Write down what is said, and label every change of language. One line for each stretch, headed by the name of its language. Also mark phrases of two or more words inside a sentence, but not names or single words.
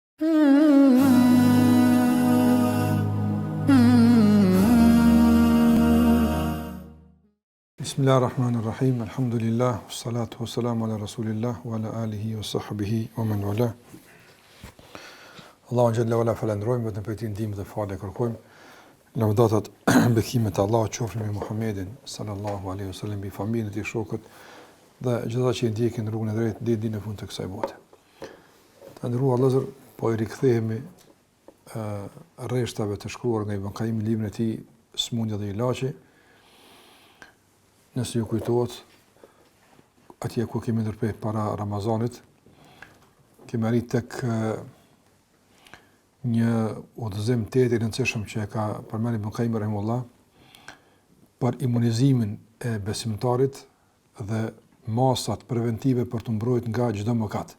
Arabic: بسم الله الرحمن الرحيم. الحمد لله والصلاة والسلام على رسول الله وعلى آله وصحبه ومن والاه. الله جل وعلا
Albanian: falendrojmë vetëm për këtë ndihmë dhe falë kërkojmë. Lavdatat bekimet e Allahut qofshin me Muhammedin
Arabic: صلى الله عليه وسلم,
Albanian: bi familjen e tij, shokët dhe gjithata që i ndjekin rrugën e drejtë deri në fund të kësaj bote. Të nderuar vëllezër, po i rikthehemi rreshtave të shkruar nga Ibn Qayyim në librin e tij Smundja dhe Ilaçi. Nëse ju kujtohet, atje ku kemi ndërprer para Ramazanit, kemi arritur tek një udhëzim të rëndësishëm që e ka përmendur Ibn Qayyim rahimahullah për imunizimin e besimtarit dhe masat preventive për të mbrojtur nga çdo mëkat.